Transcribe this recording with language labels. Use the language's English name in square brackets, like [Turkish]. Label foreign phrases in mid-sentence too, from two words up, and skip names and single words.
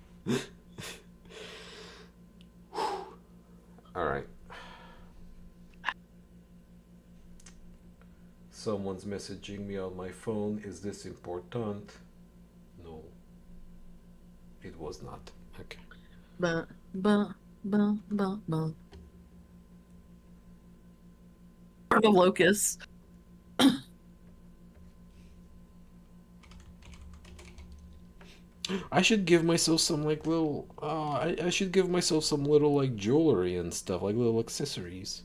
[English] All right. Someone's messaging me on my phone. Is this important? No. It was not. Okay. Ba, ba, ba, ba, ba. The locust. I should give myself some like little I should give myself some little like jewelry and stuff, like little accessories.